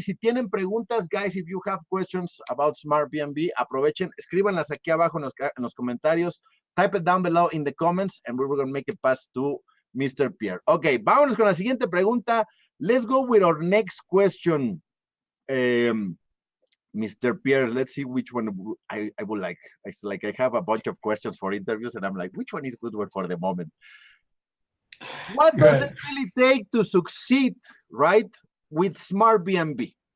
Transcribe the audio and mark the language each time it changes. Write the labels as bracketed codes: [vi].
[es] Si tienen preguntas, guys, [en] if you have questions about Smartbnb, [es] aprovechen, escríbanlas aquí abajo en los comentarios. [en] Type it down below in the comments, and we're going to make it pass to Mr. Pierre. [es] Ok, vámonos con la siguiente pregunta. [en] Let's go with our next question. Mr. Pierre, let's see which one I would like. It's like I have a bunch of questions for interviews, and I'm like, which one is good one for the moment? What does it really take to succeed, right, with Smartbnb?